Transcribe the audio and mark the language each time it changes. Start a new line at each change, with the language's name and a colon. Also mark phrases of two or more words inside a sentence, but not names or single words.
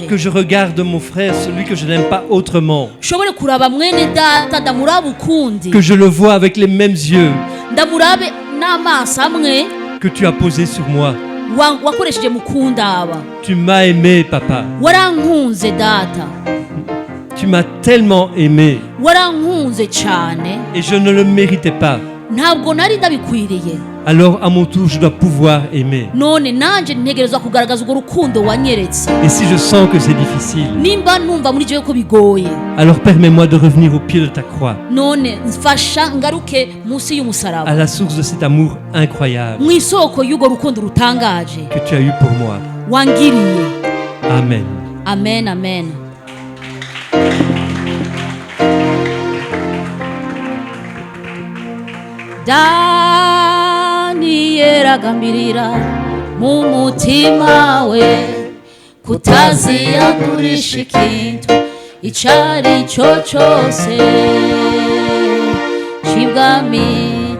French: que je regarde mon frère, celui que je n'aime pas autrement,
Rundi: ushobore kuraba mwene data, ndamurabe ukundi,
French: que je le vois avec les mêmes yeux
Rundi: ndamurabe n'amaso amwe
French: que tu as posés sur moi.
Rundi: wakoresheje mu kundaba.
French: Tu m'as aimé, Papa.
Rundi: Warankunze data,
French: Tu m'as tellement aimé
Rundi: warankunze cyane,
French: et je ne le méritais pas.
Rundi: ntabwo nari ndabikwiriye.
French: Alors à mon tour, je dois pouvoir aimer.
Rundi: None nanje ntegerezwa kugaragaza urwo rukundo wanyeretse.
French: Et si je sens que c'est difficile,
Rundi: Nimba numva muri jewe ko bigoye,
French: alors permets-moi de revenir au pied de ta croix,
Rundi: none mfasha ngaruke munsi
French: à
Rundi: y'umusaraba,
French: la source de cet amour incroyable
Rundi: mu isoko y'urwo rukundo rutangaje
French: que tu as eu pour moi.
Rundi: wangiriye. Amen. Amen, amen. Daniyeli agambirira mu mutima we kutaziyandurisha ikintu icari cyo cyose c'ibwami.